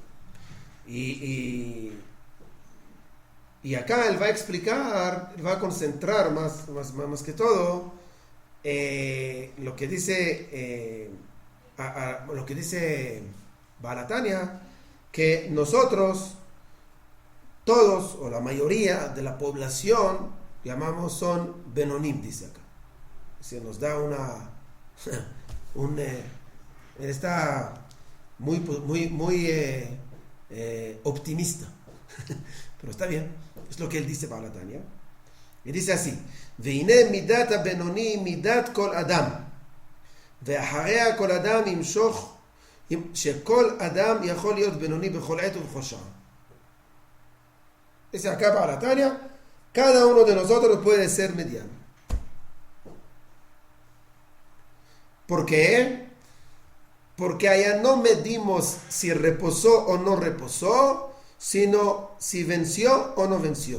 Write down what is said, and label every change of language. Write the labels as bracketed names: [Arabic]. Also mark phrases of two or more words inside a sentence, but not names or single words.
[Spanish] Y acá él va a explicar, va a concentrar más que todo, lo que dice lo que dice Baal Tanya, que nosotros todos o la mayoría de la población llamamos son Benonim, dice acá. Se nos da él está muy optimista, pero está bien, es lo que él dice Baal Tanya. Y dice así, [Hebrew] והנה מידת הבינוני מידת כל אדם, ואחריה כל אדם ימשוך, שכל אדם יכול להיות בינוני בכל עת ובכל שעה. [Spanish] Dice acá Baal Tanya, cada uno de nosotros puede ser mediano. ¿Por qué? Porque allá no medimos si reposó o no reposó, sino si venció o no venció.